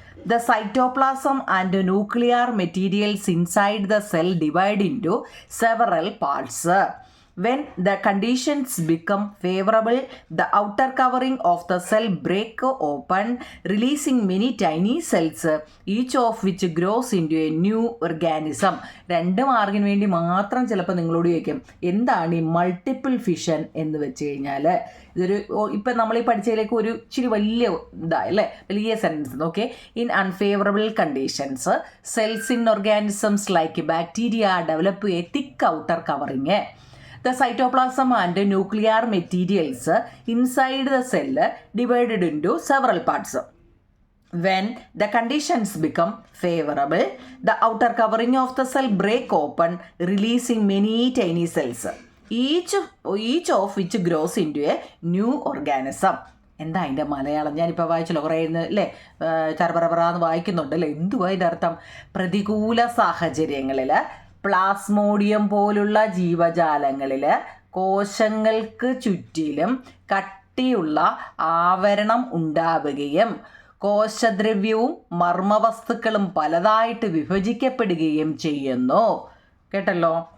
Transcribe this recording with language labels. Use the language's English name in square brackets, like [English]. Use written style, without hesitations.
[English] The cytoplasm and nuclear materials inside the cell divide into several parts. When the conditions become favorable, the outer covering of the cell break open, releasing many tiny cells, each of which grows into a new organism. [Malayalam] 2 മാർക്കിന് വേണ്ടി മാത്രം ചിലപ്പോൾ നിങ്ങളോട് ചോദിക്കും എന്താണ് ഈ multiple fission എന്ന് വെച്ച് കഴിഞ്ഞാൽ. ഇതൊരു ഇപ്പം നമ്മൾ ഈ പഠിച്ചതിലേക്ക് ഒരു ഇച്ചിരി വലിയ അല്ലേ, വലിയ sentence. [English] Okay, in unfavourable conditions cells in organisms like bacteria develop a thick outer covering. The cytoplasm and nuclear materials inside the cell divided into several parts. When the conditions become favorable, the outer covering of the cell break open, releasing many tiny cells, each of which grows into a new organism. [Malayalam] എന്താ അതിൻ്റെ മലയാളം? ഞാനിപ്പോൾ വായിച്ചല്ലോ കുറേ അല്ലേ, ചരപറപറാന്ന് വായിക്കുന്നുണ്ട് അല്ലേ. എന്തുവാ ഇതിൻ്റെ അർത്ഥം? പ്രതികൂല സാഹചര്യങ്ങളിൽ പ്ലാസ്മോഡിയം പോലുള്ള ജീവജാലങ്ങളിൽ കോശങ്ങൾക്ക് ചുറ്റിലും കട്ടിയുള്ള ആവരണം ഉണ്ടാവുകയും കോശദ്രവ്യവും മർമ്മവസ്തുക്കളും പലതായിട്ട് വിഭജിക്കപ്പെടുകയും ചെയ്യുന്നു. കേട്ടല്ലോ.